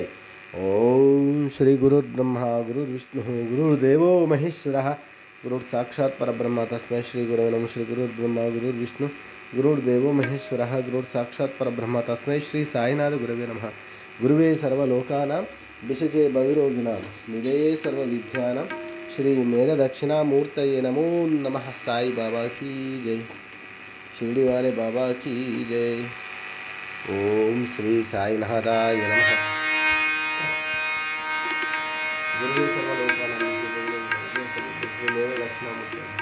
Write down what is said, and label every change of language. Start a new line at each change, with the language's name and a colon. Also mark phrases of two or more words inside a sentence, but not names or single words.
Sanskrit: ओम श्री गुरुर्ब्रह्मा गुरुर्विष्णु गुरुर्देवो महेश्वरः गुरुर् साक्षात् परब्रह्म तस्मै श्री गुरवे नमः। श्री गुरुर्ब्रह्मा गुरुर्विष्णु गुरुर्देवो महेश्वरः गुरुर् साक्षात् परब्रह्म तस्मै श्री साईनाथ गुरवे नमः। गुरुवे सर्वलोकानां विषजे भविरोगिणां निधये सर्वविद्यानां श्री मेध दक्षिणामूर्तये नमो नमः।
Hindi: साई बाबा की जय। शिरडी वाले बाबा की जय।
Sanskrit: ओम श्री साईनाथाय नमः। गुरुवे सर्वलोकानां विषजे मेध दक्षिणामूर्तये।